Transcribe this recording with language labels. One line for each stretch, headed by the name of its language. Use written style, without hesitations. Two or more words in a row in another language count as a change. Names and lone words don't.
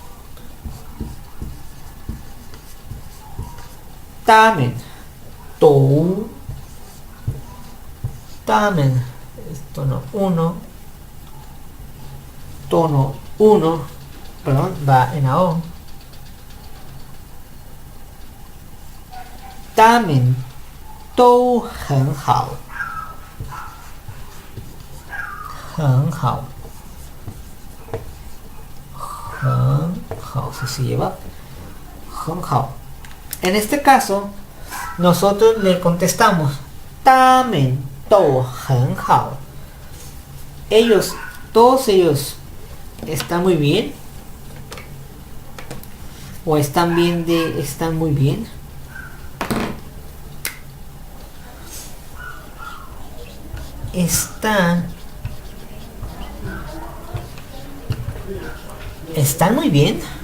Chinese: 他们, 都, 他们,
Spanish: tono 1, tono 1, perdón, va en AO.
Chinese: 他们, 都很好, 很好, 很好,
Spanish: si se lleva,
Chinese: 很好.
Spanish: En este caso, nosotros le contestamos,
Chinese: 他们 都很好.
Spanish: Ellos, todos ellos, ¿están muy bien? ¿O están bien de, están muy bien? Están muy bien.